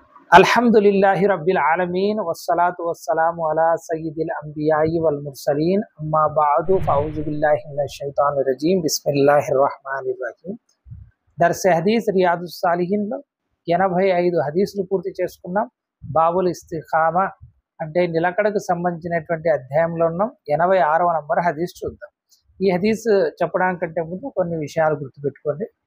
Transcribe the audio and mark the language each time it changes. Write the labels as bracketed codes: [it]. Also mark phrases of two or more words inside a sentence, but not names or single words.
[ar] الحمد لله رب العالمين والصلاة والسلام على سيد الأنبياء والمرسلين أما بعد فأعوذ بالله من الشيطان الرجيم بسم الله الرحمن الرحيم [te] దర్స్ హదీస్ రియాదుస్ సాలిహీన్లో 85 హదీసులు పూర్తి చేసుకున్నాం. బాబుల్ ఇస్తిఖామా అంటే నిలకడకు సంబంధించినటువంటి అధ్యాయంలో ఉన్నాం. 86వ నంబర్ హదీస్ చూద్దాం. ఈ హదీస్ చెప్పడానికంటే ముందు కొన్ని విషయాలు గుర్తుపెట్టుకోండి.